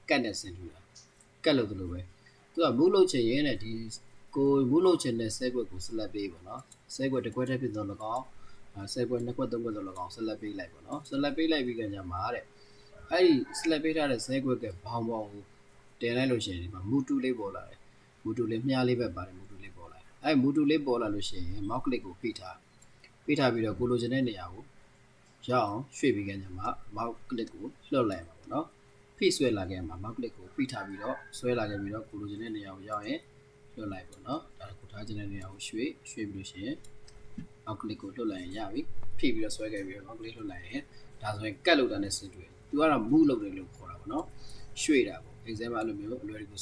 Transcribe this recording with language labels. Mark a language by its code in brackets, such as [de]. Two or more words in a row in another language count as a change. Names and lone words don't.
[my] ကတ်နဲ့ဆင်တူတာကတ်လုပ်တယ်လို့ပဲသူက move လုပ်ချင်ရင်တဲ့ဒီကို move လုပ်ချင်တဲ့ cell ကွက်ကို select ပေးပေါ့เนาะ cell ကွက်တစ်ခွက်တည်းဖြစ်တော့၎င်းcell ကွက်နှစ်ခွက်သုံးခွက်တော့၎င်း select ပေးလိုက်ပေါ့เนาะ select ပေးလိုက်ပြီးကြမှာတဲ့အဲ့ဒီ select ပေးထားတဲ့ cell ကွက်ကဘောင်ဘောင်ကိုတင်လိုက်လို့ရှိရင်ဒီမှာ [en] move to [my] လေးပေါ်လာတယ် [en] move to [my] လေးမြားလေးပဲပါတယ် [en] move to [my] လေးပေါ် လာအဲ့ [en] move to [my] လေးပေါ်လာလို့ရှိရင် [en] mouse click [my] ကိုဖိထားပြီးတော့ကိုလိုချင်တဲ့နေရာကိုရအောင်ရွှေ့ပြီးကြမှာ [en] mouse click [my] ကိုလှုပ်လိုက်ပါပေါ့နော်ဖိဆွဲလာခဲ့မှာ [en] mouse click [my] ကိုဖိထားပြီးတော့ဆွဲလာခဲ့ပြီးတော့ကိုလိုချင်တဲ့နေရာကိုရောက်ရင်လှုပ်လိုက်ပေါ့နော်ဒါကို ထားချင်တဲ့နေရာကိုရွှေ့ပြီးလို့ရှိရင် [en] mouse click [my] ကိုလှုပ်လိုက်ရင်ရပြီဖိပြီးတော့ဆွဲခဲ့ပြီးတော့ [en] mouse click [my] လှုပ်လိုက်ရင်ဒါဆိုရင်ကတ်လို့တာနဲ့ဆင်တွေ့သူကတော့ move လုပ်တယ်လို့ခေါ်တာပေါ့နော်ရွှေ့တာပေါ့ example အဲ့လိုမျိုးအလွယ်တကူ